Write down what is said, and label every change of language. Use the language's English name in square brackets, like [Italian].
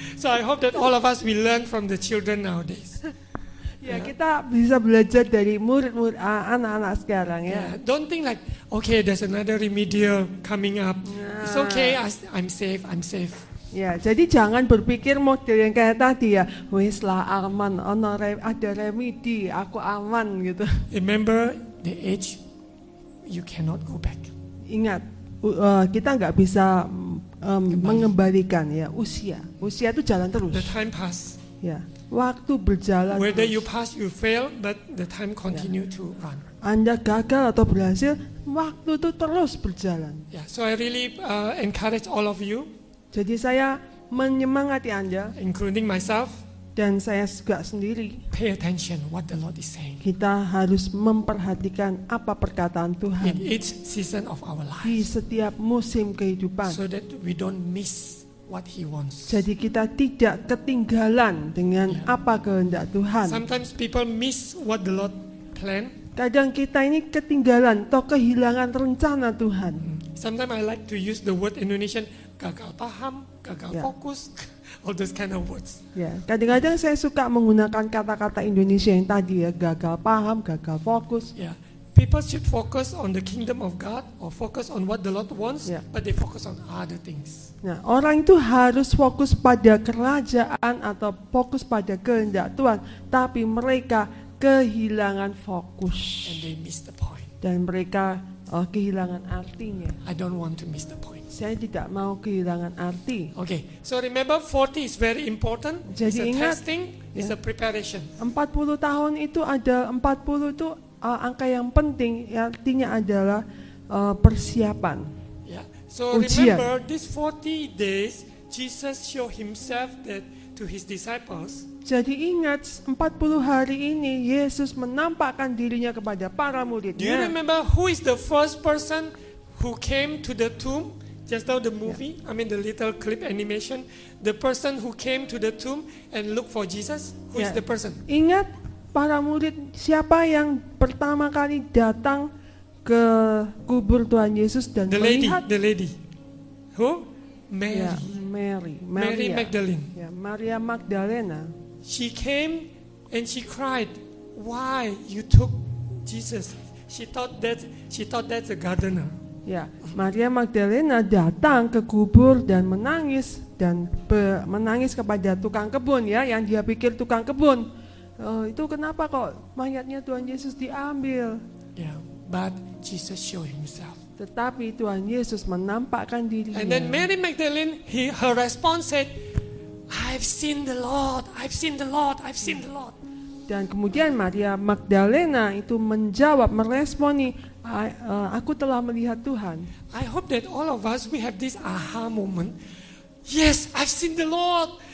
[English] So I hope that all of us will learn from the children nowadays. [Indonesian] Ya, kita bisa belajar dari murid-murid anak-anak sekarang ya. [English] Yeah. Don't think like, okay, there's another remedial coming up. It's okay, I'm safe, I'm safe. [Indonesian] Ya, jadi jangan berpikir model yang kayak tadi ya, wis lah aman, ada remedi, aku aman gitu. [English] Remember the age, you cannot go back. [Indonesian] Ingat, kita nggak bisa mengembalikan ya usia. Usia itu jalan terus. [English] The time pass. [Indonesian] Ya, waktu berjalan. [English] Whether [Indonesian] terus. [English] you pass, you fail, but the time continue to run. [Indonesian] Anda gagal atau berhasil, waktu itu terus berjalan. [English] Yeah. So I really encourage all of you, [Indonesian] Jadi saya menyemangati Anda [English] including myself, [Indonesian] dan saya juga sendiri. [English] pay attention what the Lord is saying [Indonesian] Kita harus memperhatikan apa perkataan [English] in [Indonesian] Tuhan [English] each season of our [Indonesian] di [English] life, [Indonesian] setiap musim kehidupan. [English] so that we don't miss what He wants. [Indonesian] Jadi kita tidak ketinggalan dengan apa kehendak Tuhan. [English] Sometimes people miss what the Lord planned. [Indonesian] Kadang kita ini ketinggalan atau kehilangan rencana Tuhan. [English] Sometimes I like to use the word Indonesian, [Indonesian] gagal paham, gagal [English] Yeah. fokus, all those kind of words. [Indonesian] Ya, kadang-kadang saya suka menggunakan kata-kata Indonesia yang tadi ya, gagal paham, gagal fokus. [English] Yeah. People should focus on the kingdom of God or focus on what the Lord wants, Yeah. but they focus on other things. [Indonesian] Nah, orang itu harus fokus pada kerajaan atau fokus pada kehendak Tuhan, tapi mereka kehilangan fokus [English] And they miss the point. [Indonesian] dan mereka kehilangan artinya. [English] I don't want to miss the point. [Indonesian] Saya tidak mau kehilangan arti. [English] Okay, so remember 40 is very important. It's [Indonesian] Jadi [English] a [Indonesian] ingat, [English] testing, it's a preparation. [Indonesian] 40 tahun itu ada 40 itu angka yang penting, artinya adalah persiapan. [English] Yeah. So [Indonesian] Ujian. [English] remember these 40 days, Jesus showed Himself that to His disciples. [Indonesian] Jadi ingat 40 hari ini Yesus menampakkan dirinya kepada para [English] Do you [Indonesian] muridnya. [English] remember who is the first person who came to the tomb? Just now the movie, I mean the little clip animation, the person who came to the tomb and looked for Jesus, who is Yeah. the person? [Indonesian] Ingat para murid siapa yang pertama kali datang ke kubur Tuhan Yesus dan [English] The lady, [Indonesian] melihat [English] the lady. Who? Mary. [Indonesian] ya, Mary [English] Mary Magdalene. [Indonesian] Ya, Maria Magdalena. [English] She came and she cried, "Why you took Jesus?" She thought that's a gardener. [Indonesian] Ya, Maria Magdalena datang ke kubur dan menangis menangis kepada tukang kebun ya, yang dia pikir tukang kebun. Itu kenapa kok mayatnya Tuhan Yesus diambil? [English] Yeah, but Jesus showed Himself. [Indonesian] Tetapi Tuhan Yesus menampakkan dirinya. [English] And then Mary Magdalene, her response said, "I've seen the Lord. I've seen the Lord. I've seen the Lord." [Indonesian] Dan kemudian Maria Magdalena itu menjawab, meresponi, aku telah melihat Tuhan. [English] I hope that all of us we have this aha moment. Yes, I've seen the Lord.